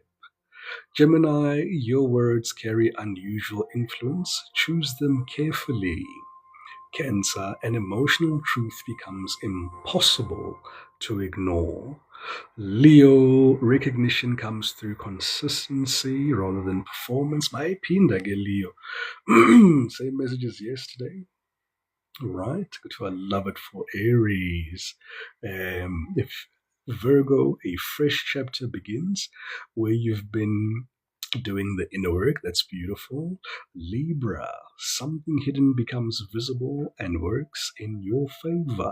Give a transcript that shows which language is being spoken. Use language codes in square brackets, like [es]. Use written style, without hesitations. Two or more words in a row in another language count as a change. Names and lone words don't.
[en] Gemini, your words carry unusual influence. Choose them carefully. Cancer, an emotional truth becomes impossible to ignore. Leo, recognition comes through consistency rather than performance. [zu] Mayiphinda ke Leo. [en] Same message as yesterday. Right, good. I love it for Aries. If Virgo, a fresh chapter begins where you've been doing the inner work. That's beautiful. Libra, something hidden becomes visible and works in your favor.